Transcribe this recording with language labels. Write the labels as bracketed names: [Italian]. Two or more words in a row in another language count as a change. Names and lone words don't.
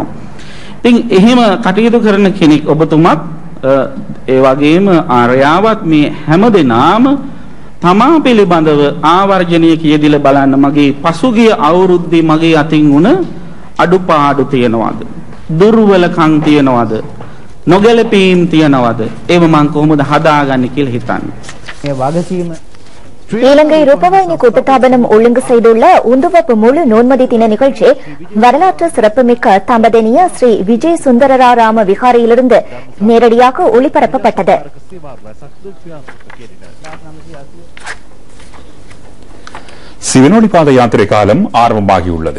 [Sinhala] ඉතින් එහෙම කටයුතු කරන කෙනෙක් ඔබතුමත් ඒ වගේම ආර්යාවත් මේ හැමදෙනාම තමා පිළිබඳව ආවර්ජනීය කියදිලා බලන්න මගේ පසුගිය අවුරුද්දේ මගේ අතින් වුණ අඩුපාඩු තියනවාද? දුර්වලකම් තියනවාද? නොගැලපීම් තියනවාද? ඒව මං කොහොමද හදාගන්නේ කියලා හිතන්නේ. මේ වගකීම [Tamil] இலங்கை ரூபவாயினி கூட்டுத்தாபனம் ஒழுங்கு செய்துள்ள உந்துவப்பு முழு நோன்மதி தின நிகழ்ச்சி வரலாற்று சிறப்புமிக்க தம்பதனிய ஸ்ரீ விஜய் சுந்தரராராம விகாரையிலிருந்து நேரடியாக ஒளிபரப்பப்பட்டது. சிவனொளிபாத யாத்திரை காலம் ஆரம்பமாகியுள்ளது.